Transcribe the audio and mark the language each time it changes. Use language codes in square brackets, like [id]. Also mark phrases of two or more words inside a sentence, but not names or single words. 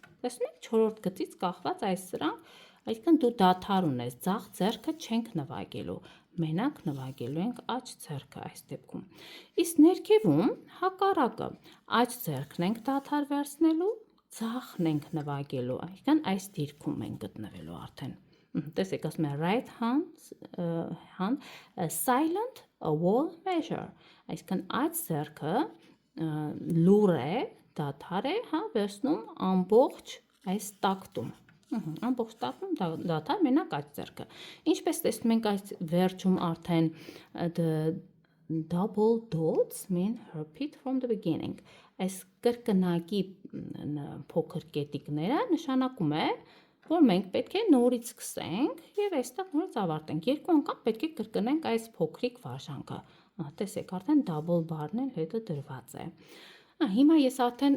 [hy] տեսնում եք, 4-րդ գծից կախված այս սրանք, այսինքն դու դադար ունես, ձախ ձեռքը չենք նվագելու, մենակ նվագելու ենք աջ ձեռքը այս դեպքում, իսկ ներքևում հակառակը, աջ ձեռքն ենք դադար վերցնելու, ձախն ենք նվագելու, այսինքն այս դիրքում ենք գտնվելու արդեն, տեսեք ասում է [en] right hand, silent a wall measure, [hy] այսինքն աջ ձեռքը լուր է, դադար է, հա, վերցնում ամբողջ այս տակտում, ամբողջ տակտում դադար մենակ աջ ձեռքը, ինչպես տեսնում ենք այս վերջում արդեն [en] double dots mean repeat from the beginning, [hy] այս կրկնակի փոքր կետիկները նշանակում է, որ մենք պետք է նորից սկսենք և այստեղ նորից ավարտենք, երկու անգամ պետք է կրկնենք այս փոքրիկ վարժանքը, տեսեք արդեն [en] double bar- [hy] ն էլ հետը դրված է, հիմա ես արդեն